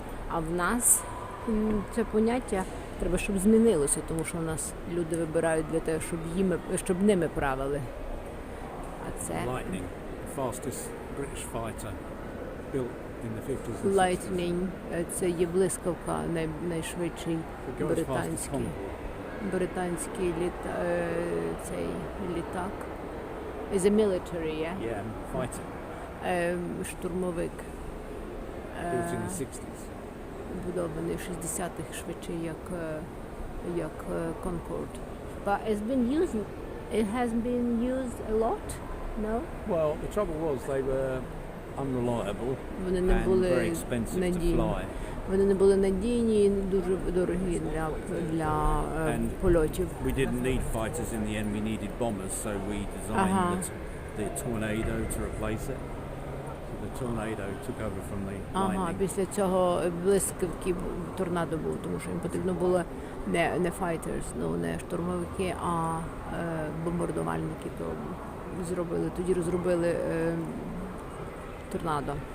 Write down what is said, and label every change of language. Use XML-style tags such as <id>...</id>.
<uk>А в нас це поняття треба, щоб змінилося, тому що в нас люди вибирають для того, щоб ними правили. А це...</uk> <en>Lightning, the fastest British fighter built in the 50s and 60s.</en> <uk>Lightning, це є блискавка, найшвидший британський. британський цей літак.</uk> <en>Is a military, yeah? Yeah, fighter.</en> <uk>Штурмовик.</uk> <en>Built in the 60s.</en> <uk>Будований в 60-х швидше як Concorde.</uk> <en>But it has been used a lot, no? Well, the trouble was they were unreliable</en> <uk>Вони не</uk> <en>and very</en> <uk>були</uk> <en>expensive to</en> <uk>надійні.</uk> <en>fly.</en> <uk>Вони не були надійні і дуже дорогі для польотів.</uk> <en>We didn't need fighters in the end, we needed bombers, so we designed the Tornado to replace it. So the Tornado took over from the Lightning.</en> <uk>Після цього блискавки торнадо був, тому що їм потрібно було не fighters, не штурмовики, а бомбардувальники. То тоді розробили торнадо.</uk>